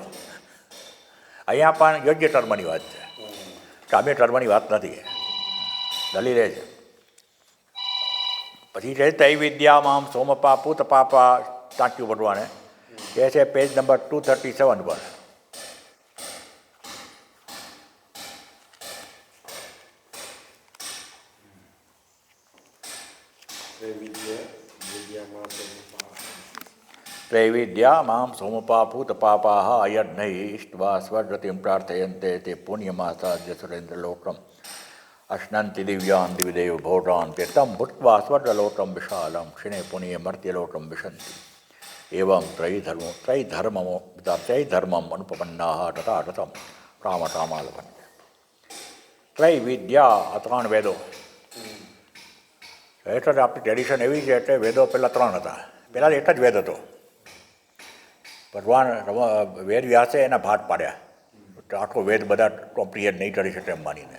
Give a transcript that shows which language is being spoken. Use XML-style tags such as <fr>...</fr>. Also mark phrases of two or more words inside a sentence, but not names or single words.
<gu>અહીંયા પણ યોગ્ય કર્મની વાત છે, કામ્ય કર્મની વાત નથી. દલીલ એ છે. પછી છે તૈવિદ્યામાં</gu> <sa>सोमपा पूत पापा</sa> <gu>ટાંક્યું ભગવાને. એ છે પેજ નંબર 237 પર.</gu> <sa>त्रैविद्या मां सोमपापूत पापाः अयज्ञैः इष्ट्वा स्वर्गतिं प्रार्थयन्ते ते पुण्यमासाद्य सुरेन्द्रलोकम् अश्नन्ति दिव्यान् दिविदेव भोगान् ते तं भुक्त्वा स्वर्गलोकं विशालं क्षिणे पुण्ये मर्त्यलोकं विशन्ति एवं त्रैधर्मम् अनुपपन्नाः तथागतं कामकामालभन्ते.</sa> <gu>ત્રૈવિદ્યા આ ત્રણ વેદો એટલે આપણી ટ્રેડિશન એવી છે એટલે વેદો પહેલાં ત્રણ હતા. પહેલાં એક જ વેદ હતો. ભગવાન વેદ વ્યાસે એના ભાગ પાડ્યા. આખો વેદ બધા કોમ્પ્રિહેન્ડ નહીં કરી શકે એમ માનીને.</gu>